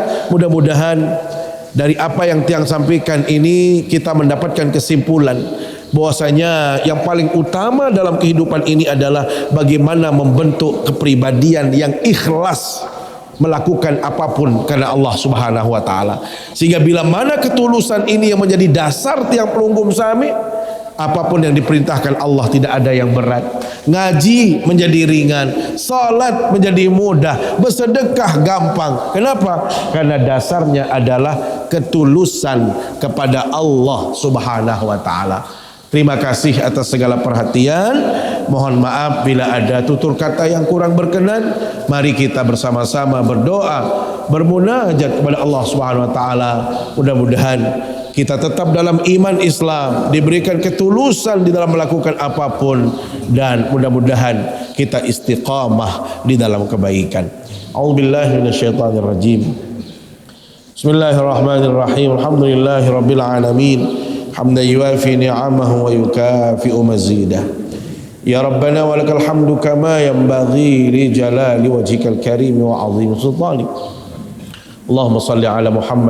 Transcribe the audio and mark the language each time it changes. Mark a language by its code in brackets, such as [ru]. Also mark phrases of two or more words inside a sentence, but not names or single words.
[id] Mudah-mudahan dari apa yang tiang sampaikan ini kita mendapatkan kesimpulan bahwasanya yang paling utama dalam kehidupan ini adalah bagaimana membentuk kepribadian yang ikhlas melakukan apapun karena Allah [ar] سبحانه وتعالى. [id] Sehingga bila mana ketulusan ini yang menjadi dasar [sas] tiang pelunggum sami, [id] apapun yang diperintahkan Allah tidak ada yang berat. Ngaji menjadi ringan, salat menjadi mudah, bersedekah gampang. Kenapa? Karena dasarnya adalah ketulusan kepada Allah [ar] سبحانه وتعالى. [id] Terima kasih atas segala perhatian. Mohon maaf bila ada tutur kata yang kurang berkenan. Mari kita bersama-sama berdoa, bermunajat kepada Allah [ar] سبحانه وتعالى. [id] Mudah-mudahan kita tetap dalam iman Islam, diberikan ketulusan di dalam melakukan apapun, dan mudah-mudahan kita istiqamah di dalam kebaikan. [ar] أعوذ بالله من الشيطان الرجيم. بسم الله الرحمن الرحيم. الحمد لله رب العالمين. حمدا يوافي نعمه ويكافئ مزيده يا ربنا ولك الحمد كما ينبغي لجلال وجهك الكريم وعظيم سلطانك اللهم صل على محمد